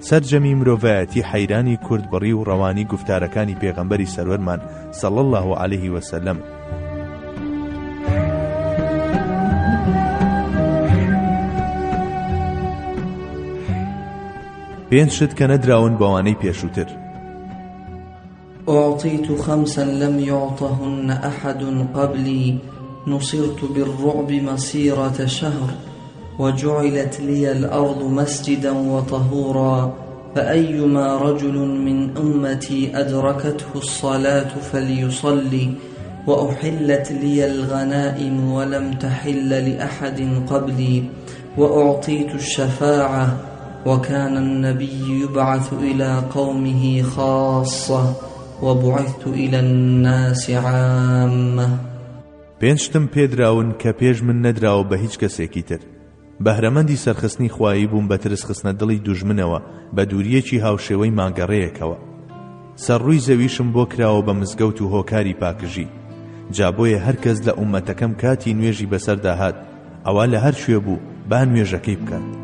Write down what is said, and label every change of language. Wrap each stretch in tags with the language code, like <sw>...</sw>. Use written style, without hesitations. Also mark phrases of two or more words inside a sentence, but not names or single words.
<ckb>سەرجەمی مرۆڤایەتی حەیرانی کورد بڕی و ڕەوانی گفتارەکانی پێغەمبەری سەروەرمان</ckb> <ar>صلی الله عليه وسلم.</ar> <ckb>پێنج شت کە نەدراون بەوانەی پێشووتر.</ckb> <ar>أعطيت 5 لم يعطهن أحد قبلي نصرت بالرعب مسيرة شهر وجعلت لي الأرض مسجدا وطهورا فأيما رجل من أمتي أدركته الصلاة فليصلي وأحلت لي الغنائم ولم تحل لأحد قبلي وأعطيت الشفاعة وكان النبي يبعث إلى قومه خاصة وبعثت إلى الناس عامة.</ar> <ckb>پێنج شتم پێدراون کە پێش من نەدراوە بە هیچ کەسێکی تر. بەهرەمەندی سەرخستنی خوایی بووم بە ترس خستنە دڵی دوژمنەوە بە دووریەکی هاوشێوەی ماگەڕەیەکەوە. سەرڕووی زەویشم بۆ کراوە بە مزگەوت و هۆکاری پاکژی. جابۆیە هەر کەس لە ئومەتەکەم کاتی نوێژی بەسەرداهات ئەوە لە هەر شوێ بوو با نوێژەکەی بکات.</ckb>